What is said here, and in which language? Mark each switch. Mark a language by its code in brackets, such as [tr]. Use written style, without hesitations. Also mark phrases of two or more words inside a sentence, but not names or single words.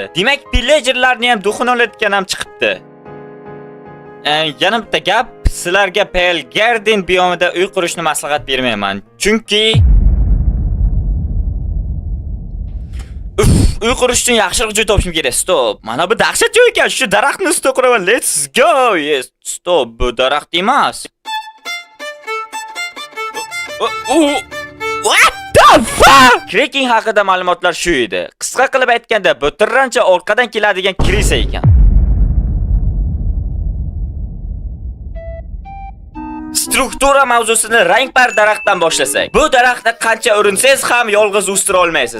[uz] Demak, pillagerlarni ham duxini olayotgan ham chiqibdi. Yana bitta gap, sizlarga Pale Garden biyomida uy qurishni maslahat bermayman. Chunki uy qurish uchun yaxshiroq joy topishim kerak. Stop. Mana bu dahshat joy ekan. Shu daraxtni ustida quraman. [en] Let's go. Yes. Stop. [uz] Bu daraxt emas. [en] What the fuck? [uz] Kraken haqida ma'lumotlar shu edi. Qisqa qilib aytganda, bu turrancha orqadan keladigan kirisa ekan. Struktura mavzusini rangpar daraxtdan boshlasak. Bu daraxtni qancha urinsangiz ham yolg'iz o'stira olmaysiz.